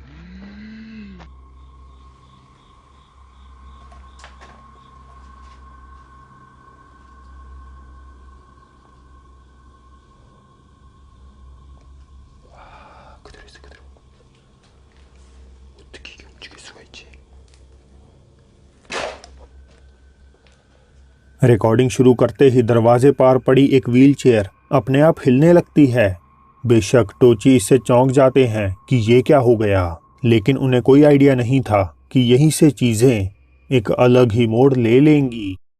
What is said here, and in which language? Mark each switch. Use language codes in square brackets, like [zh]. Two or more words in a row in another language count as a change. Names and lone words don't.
[ko] 그대로 있어, 그대로. 어떻게 이게 움직일 수가 있지? [hi] रिकॉर्डिंग शुरू करते ही दरवाजे पार पड़ी एक व्हील चेयर अपने आप हिलने लगती है। बेशक टोची इससे चौंक जाते हैं कि ये क्या हो गया, लेकिन उन्हें कोई आइडिया नहीं था कि यहीं से चीजें एक अलग ही मोड़ ले लेंगी।